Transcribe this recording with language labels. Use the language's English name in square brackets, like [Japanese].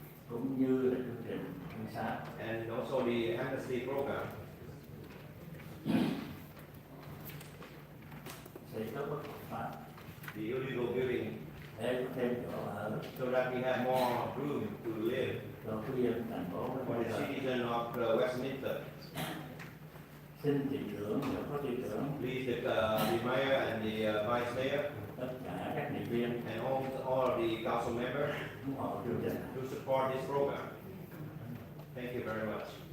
[Vietnamese] cũng như là chương trình chính sách [English] and also the amnesty program [Vietnamese] xây cất bất hợp pháp [English] the illegal building [Vietnamese] để có thêm chỗ ở [English] so that we have more room to live [Vietnamese] cho cư dân thành phố [English] for [Vietnamese] Mới [English] the [Vietnamese] Thời. [English] citizen of Westminster. [Vietnamese] Xin thị trưởng và phó thị trưởng, [English] Please, the mayor and the vice mayor [Vietnamese] tất cả các nghị viên [English] and all of the council members [Vietnamese] ủng hộ chương trình. [English] to support this program. Thank you very much.